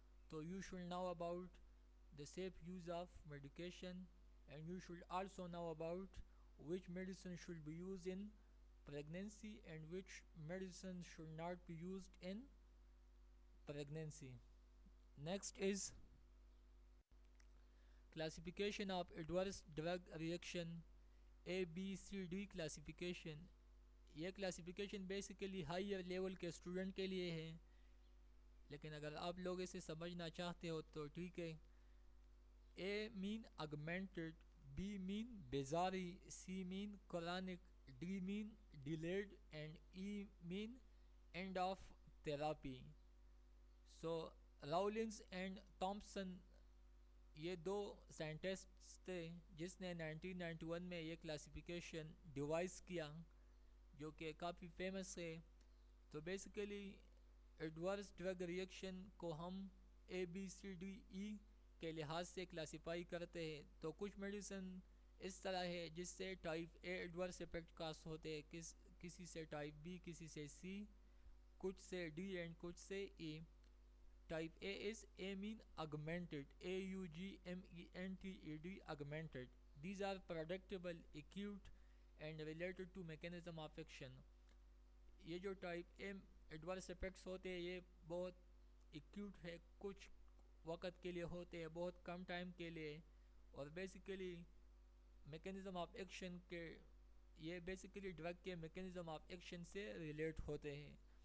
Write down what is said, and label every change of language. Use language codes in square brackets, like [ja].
[en] تو you should know about the safe use of medication, and you should also know about which medicine should be used in pregnancy and which medicine should not be used in pregnancy. Next is classification of adverse drug reaction, A B C D classification۔ [ur] یہ classification basically higher level کے student کے لیے ہے، لیکن اگر آپ لوگ اسے سمجھنا چاہتے ہو تو ٹھیک ہے۔ [en] A mean augmented, B mean bizarre, C mean chronic, D mean delayed, and E mean end of therapy۔ So Rawlings and Thompson [ur] یہ دو سائنٹسٹ تھے جس نے 1991 میں یہ کلاسیفیکیشن ڈیوائس کیا جو کہ کافی فیمس ہے. تو بیسیکلی ایڈورس ڈرگ ریئیکشن کو ہم ABCDE کے لحاظ سے کلاسیفائی کرتے ہیں. تو کچھ میڈیسن اس طرح ہے جس سے ٹائپ A ایڈورس افیکٹ کاس ہوتے ہیں, کسی سے ٹائپ B, کسی سے C, کچھ سے D اینڈ کچھ سے E. [en] Type A is amine augmented, AUGMENTED, augmented. These are predictable, acute and related to mechanism of action. [ur] یہ جو ٹائپ A ایڈورس افیکٹس ہوتے ہیں یہ بہت ایکیوٹ ہے, کچھ وقت کے لیے ہوتے ہیں, بہت کم ٹائم کے لیے, اور بیسیکلی میکینزم آف ایکشن کے یہ بیسیکلی ڈرگ کے میکینزم آف ایکشن سے ریلیٹ ہوتے ہیں.